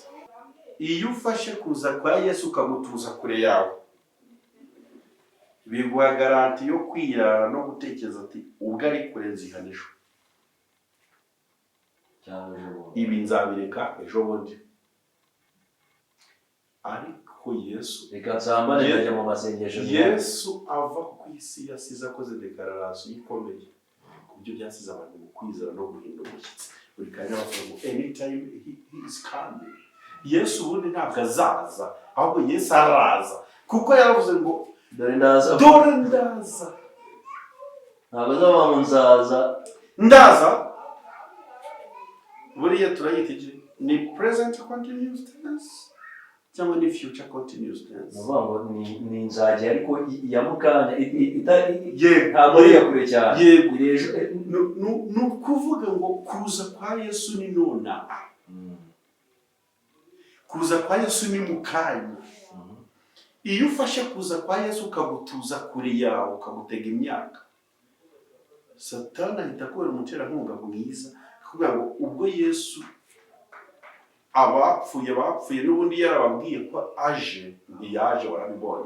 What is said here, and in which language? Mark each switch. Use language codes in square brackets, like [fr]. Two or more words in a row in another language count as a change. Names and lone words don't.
[rw] Iyo ufashe kuza kwa Yesu ukamutuza kure yawe, biguha garanti yo kwirara no gutekereza ati ubwo ari kure nzihanishwa, ibi nzabireka ejo bundi. Ariko Yesu reka nsambane najya mu masengesho. Yesu ava ku isi yasize akoze dekararasiyo ikomeye ku byo byasize abantu mu kwizera no guhinda umushyitsi. Buri kanya bavuga ngo [en] anytime he is coming. [rw] Yesu ubundi ntabwo azaza, ahubwo Yesu araza, kuko yaravuze ngo dore ndaza. Ntabwo azaba ngo ndaza. Buriya turayiteje ni [en] present continuous tense [rw] cyangwa ni [en] future continuous tense. [rw] Ngo ni nzajya ariko ya mukanya ntabwo ari kure cyane. Ni ukuvuga ngo kuza kwa Yesu ni nona. Kuza kwa Yesu ni mukanya. Iyo ufashe kuza kwa Yesu ukagutuza kure yawe ukagutega imyaka, Satani ahita kubera umuterankunga mwiza kugira ngo ubwo Yesu abapfuye n'ubundi yarababwiye ko aje, ntiyaje warabibonye.